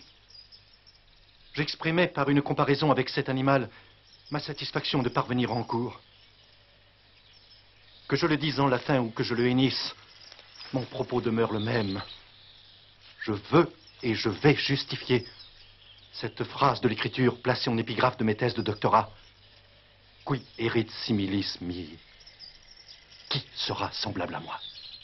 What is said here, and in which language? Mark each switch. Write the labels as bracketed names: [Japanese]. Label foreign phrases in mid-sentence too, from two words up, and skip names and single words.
[French] J'exprimais par une comparaison avec cet animal ma satisfaction de parvenir en cour. Que je le dise en latin ou que je le hennisse, mon propos demeure le même. Je veux et je vais justifier cette phrase de l'écriture placée en épigraphe de mes thèses de doctorat. [Latin] Qui erit similis mihi? [French] Qui sera semblable à moi?